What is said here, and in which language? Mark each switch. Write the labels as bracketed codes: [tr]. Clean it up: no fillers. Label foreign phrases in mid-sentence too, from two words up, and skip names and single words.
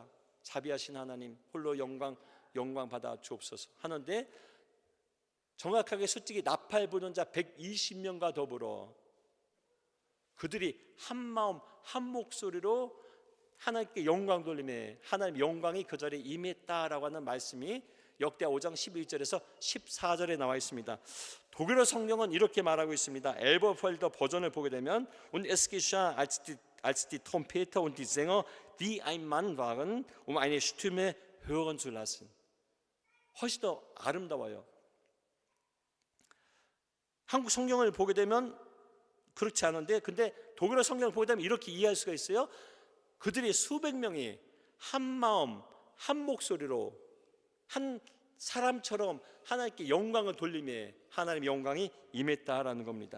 [ko] 자비하신 하나님 홀로 영광 받아 주옵소서 하는데, 정확하게 솔직히 나팔 부는 자 120명과 더불어 그들이 한 마음 한 목소리로 하나님께 영광 돌리매 하나님의 영광이 그 자리에 임했다라고 하는 말씀이 역대하 5장 12절에서 14절에 나와 있습니다. 독일어 성경은 이렇게 말하고 있습니다. 엘버펠더 버전을 보게 되면 [de] Und es geschah, als die Trompeter und die Sänger, die ein Mann waren, eine Stimme hören zu lassen. [ko] 훨씬 더 아름다워요. 한국 성경을 보게 되면 그렇지 않은데, 근데 독일어 성경을 보게 되면 이렇게 이해할 수가 있어요. 그들이 수백 명이 한 마음 한 목소리로 한 사람처럼 하나님께 영광을 돌리며 하나님의 영광이 임했다라는 겁니다.